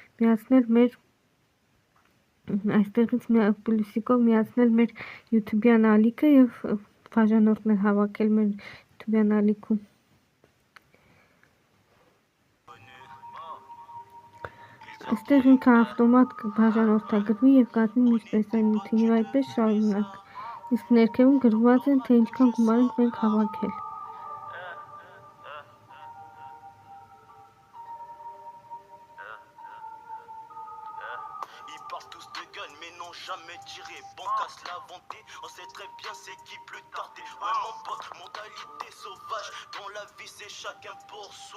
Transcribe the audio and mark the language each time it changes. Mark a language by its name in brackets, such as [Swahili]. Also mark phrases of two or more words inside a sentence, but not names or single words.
[Armenian] պլյուսիկով միացնել մեր YouTube-յան ալիքը և բաժանորդներ հավաքել մեր YouTube-յան ալիքում։ Այստեղ ինքը ավտոմատ բաժանորդագրվի և կազմի մյուս տեսանյութին և այդպես շարունակ, իսկ ներքևում գրված է, թե ինչքան գումար ենք մենք հավաքել։ [French] Ils parlent tous de gueule mais n'ont jamais tiré. Banque à se la vanter, on sait très bien c'est qui plus tardé. Ouais mon pote, mentalité sauvage. Dans la vie c'est chacun pour soi.